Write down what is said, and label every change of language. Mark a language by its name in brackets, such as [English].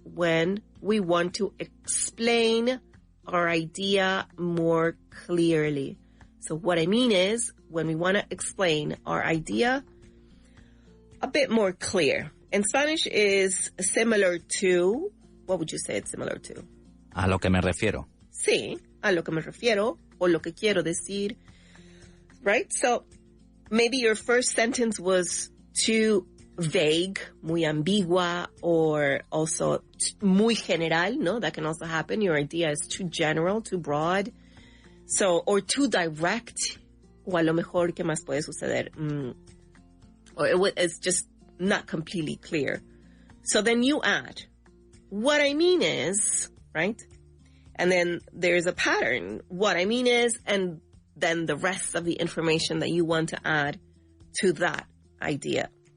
[English] When we want to explain our idea more clearly. So what I mean is when we want to explain our idea a bit more clear. In Spanish is similar to, what would you say it's similar to? [Spanish] A lo que me refiero. Sí, a lo que me refiero, o lo que quiero decir, right? [English] So maybe your first sentence was too vague, [Spanish] muy ambigua, [English] or also [Spanish] muy general, no? [English] That can also happen. Your idea is too general, too broad. So, or too direct, [Spanish] o a lo mejor, ¿qué más puede suceder? [English] Or it's just not completely clear. So then you add, what I mean is, right? And then there's a pattern. What I mean is, and then the rest of the information that you want to add to that idea.